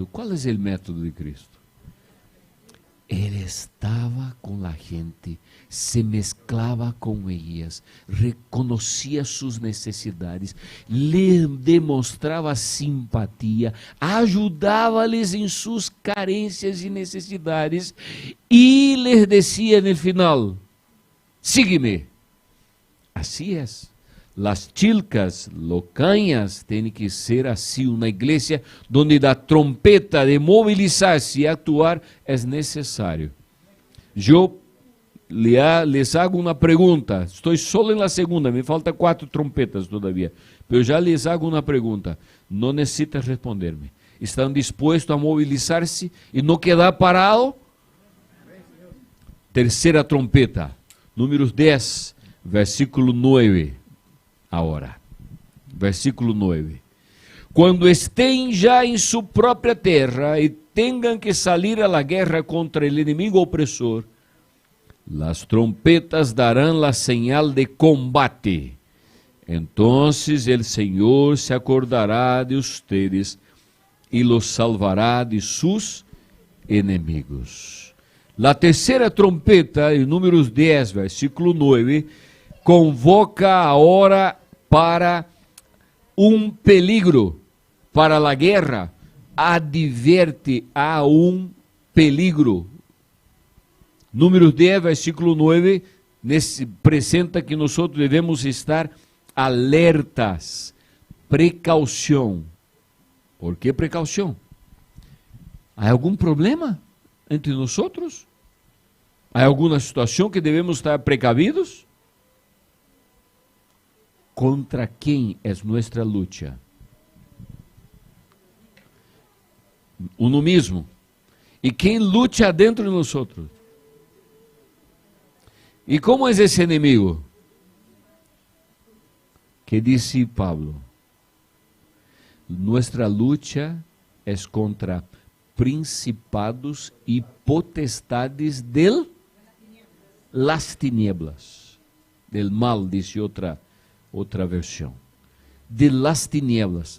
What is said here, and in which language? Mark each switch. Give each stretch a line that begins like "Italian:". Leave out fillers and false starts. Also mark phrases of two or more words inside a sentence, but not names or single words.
Portuguese: Qual é o método de Cristo? Ele estava com a gente, se mesclava com elas, reconhecia suas necessidades, lhe demonstrava simpatia, ajudava-lhes em suas carências e necessidades e lhes dizia no final: sigue-me. Assim é. Las chilcas, locanhas, tem que ser assim, uma igreja onde da trompeta de mobilizar-se e actuar é necessário. Eu
Spanish: les hago
Portuguese: uma pergunta, estou só na segunda, me faltam 4 trompetas todavia, mas já
Spanish: les hago
Portuguese: uma pergunta, não necessitas responder-me. Estão dispostos a mobilizar-se e não quedar parado? Terceira trompeta, números 10, versículo 9. Agora, versículo 9. Quando estén já em sua própria terra e tenham que
Spanish: salir a la guerra contra el inimigo opresor, las trompetas darán la señal de combate. Entonces el Señor se acordará de ustedes y los salvará de sus enemigos.
Portuguese: La terceira trompeta, em números 10, versículo 9, convoca agora para peligro, para a guerra, adverte a peligro. Números 10, versículo 9, apresenta que nós devemos estar alertas, precaução. ¿Por que precaução? Há algum problema entre nós? Há alguma situação que devemos estar precavidos? Contra quem é nossa luta?
Spanish: uno mismo. ¿Y quién lucha dentro de nosotros? ¿Y cómo es ese enemigo? Que dice Pablo, nuestra lucha es contra principados y potestades de las tinieblas, del mal, dice otra versión, de las tinieblas.